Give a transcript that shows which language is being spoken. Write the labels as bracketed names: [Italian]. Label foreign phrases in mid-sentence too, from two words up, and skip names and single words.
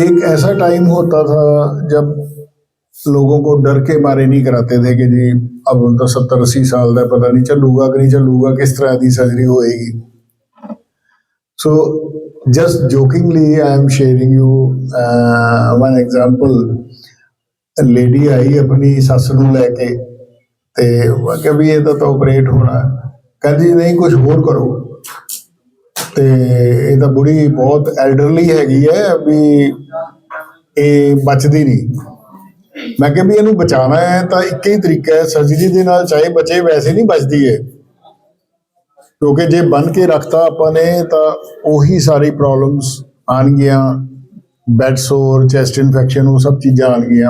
[Hindi] एक ऐसा टाइम होता था जब लोगों को डर के मारे नहीं कराते थे कि जी अब तो 70-80 साल का पता नहीं चलूगा कि नहीं चलूगा, किस तरह की सर्जरी होएगी। [English] So just jokingly I am sharing you one example. [Punjabi] ਲੇਡੀ ਆਈ ਅਪਨੀ ਸੱਸ ਨੂੰ ਲੈਕੇ ਤੇ ਮੈਂ ਕਿਹਾ ਵੀ ਇਹਦਾ ਤਾਂ ਆਪਰੇਟ ਹੋਣਾ। ਕਹਿੰਦੀ ਨਹੀਂ ਕੁਝ ਹੋਰ ਕਰੋ। ਤੇ ਇਹ ਤਾਂ ਬੁੜੀ ਬਹੁਤ ਐਲਡਰਲੀ ਹੈਗੀ ਹੈ ਵੀ ਇਹ ਬਚਦੀ ਨਹੀਂ। ਮੈਂ ਕਿਹਾ ਵੀ ਇਹਨੂੰ ਬਚਾਉਣਾ ਹੈ ਤਾਂ ਇੱਕ ਹੀ ਤਰੀਕਾ ਹੈ, ਸਰਜਰੀ ਦੇ ਨਾਲ ਚਾਹੇ ਬਚੇ, ਵੈਸੇ ਨਹੀਂ ਬਚਦੀ ਹੈ, ਕਿਉਂਕਿ ਜੇ ਬੰਨ ਕੇ ਰੱਖਤਾ ਆਪਾਂ ਨੇ ਤਾਂ ਉਹੀ ਸਾਰੀ ਪ੍ਰੋਬਲਮਸ ਆਉਣਗੀਆਂ, [English] bed sore, chest infection, [Punjabi] ਉਹ ਸਭ ਚੀਜ਼ਾਂ ਆਉਣਗੀਆਂ।